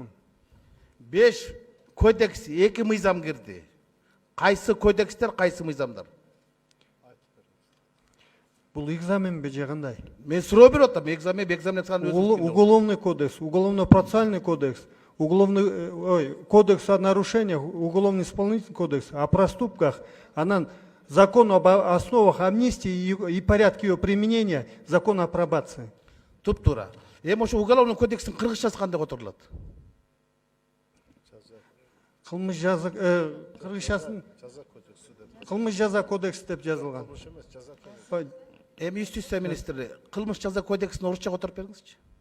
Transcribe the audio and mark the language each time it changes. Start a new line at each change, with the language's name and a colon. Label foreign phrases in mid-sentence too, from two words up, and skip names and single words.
Kyrgyz: 5 кодекс, 2 мыйзам кирди. Кайсы кодекстер, кайсы мыйзамдар? Бул экзаменбе же кандай? Мен суроо берип атам, экзамен саны
Russian: Уголовный кодекс, уголовно-процессуальный кодекс, кодекс о нарушениях, уголовно-исполнительный кодекс, о проступках, анан закон об основах амнистии и порядке ее применения, закон о пробации.
Kyrgyz: Туп-тура. Эми ошо
Russian: уголовный кодекстин
Kyrgyz: кыргызчасы кандай которулат? Кылмыш жаза кыргызчасын кылмыш жаза кодекс деп жазылган. Эми Юстиция министри кылмыш жаза кодексин орусча которуп бериңизчи.